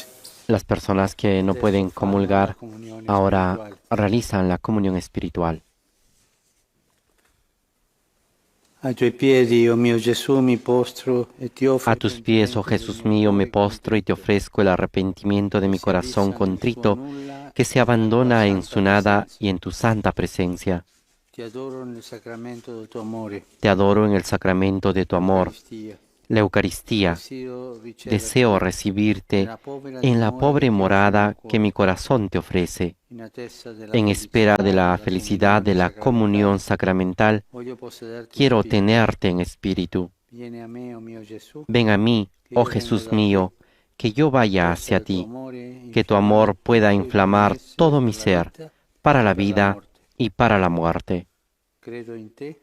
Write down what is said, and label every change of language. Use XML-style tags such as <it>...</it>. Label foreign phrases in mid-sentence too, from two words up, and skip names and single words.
<es>Las personas que no pueden comulgar ahora espiritual. realizan la comunión espiritual.</es> <it>Ai tuoi piedi, oh mio Gesù, mi postro e ti offro</it> <es>A tus pies, oh Jesús mío, me postro y te ofrezco el arrepentimiento de mi corazón contrito, que se abandona en su nada y en tu santa presencia.</es> <it>Ti adoro nel sacramento del tuo amore,</it> <es>Te adoro en el sacramento de tu amor,</es> <it>Eucaristia.</it> <es>la Eucaristía. Deseo recibirte en la pobre morada que mi corazón te ofrece,</es> <it>in attesa della</it> <es>en espera de la</es> <it>della</it> <es>felicidad de la comunión sacramental.</es> <it>Voglio possederti</it> <es>Quiero</es> <it>in spirito.</it> <es>tenerte en espíritu.</es> <it>Vieni a me, oh mio Gesù,</it> <es>Ven a mí, oh Jesús mío, que yo vaya hacia ti, que tu amor pueda inflamar todo mi ser, para la vida y para la muerte.</es> <it>Credo in te,</it>